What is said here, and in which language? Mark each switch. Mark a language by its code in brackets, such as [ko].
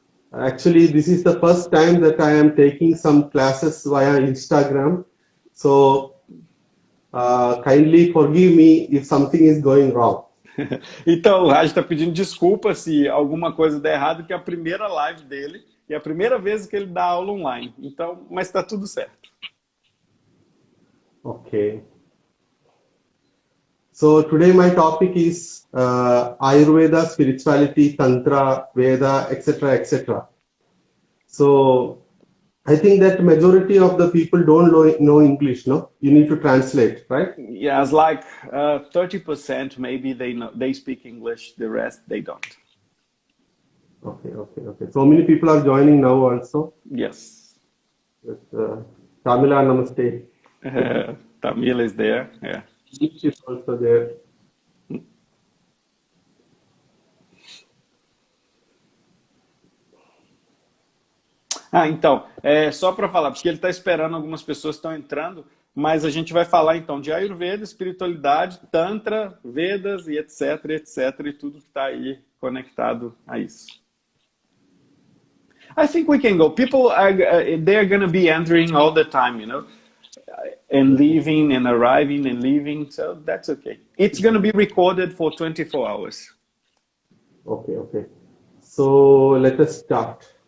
[en] Actually, this is the first time that I am taking some classes via Instagram. So, kindly forgive me if something is going wrong. [pt] Então, o Raj está pedindo desculpa se alguma coisa der errado, que é a primeira live dele e é a primeira vez que ele dá aula online. Então, mas está tudo certo. [en] Okay. So today my topic is Ayurveda, spirituality, Tantra, Veda, etc., etc. So I think that majority of the people don't know English, no? You need to translate, right? Yeah, it's like 30% maybe they speak English, the rest they don't. Okay. So many people are joining now also. Yes. Tamila, namaste. Tamila is there, yeah. Each is also there. [pt] Então, só para falar, porque ele está esperando, algumas pessoas estão entrando, mas a gente vai falar então de Ayurveda, espiritualidade, Tantra, Vedas e etc, e tudo que está aí conectado a isso. [en] I think we can go. People they are going to be entering all the time, you know, and leaving and arriving and leaving, so that's okay. It's going to be recorded for 24 hours. Okay. So let us start.